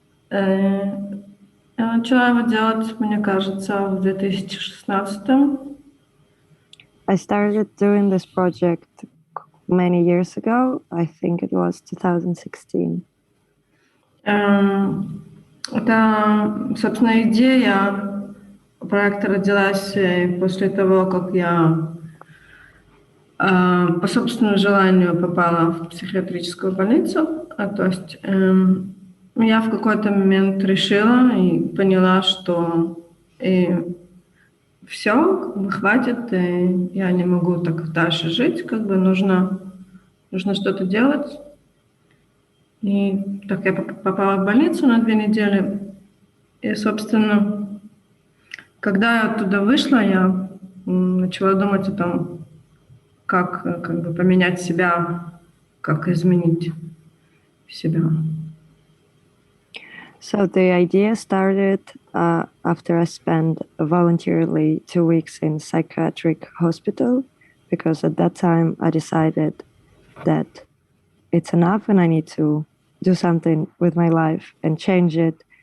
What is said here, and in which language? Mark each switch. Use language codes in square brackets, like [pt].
[ru] Я начала его делать, мне кажется, в 2016. [en] I started doing this project many years ago. I think it was 2016. [ru] Это, собственно, идея проекта родилась после того, как я по собственному желанию попала в психиатрическую больницу. То есть я в какой-то момент решила и поняла, что все, как бы хватит, и я не могу так дальше жить, как бы нужно что-то делать. И так я попала в больницу на 2 недели. И, собственно, когда я оттуда вышла, я начала думать о том, как бы поменять себя, как изменить себя. [en] So the idea started after I spent voluntarily 2 weeks in psychiatric hospital, because at that time I decided that it's enough and I need to do something with my life and change it.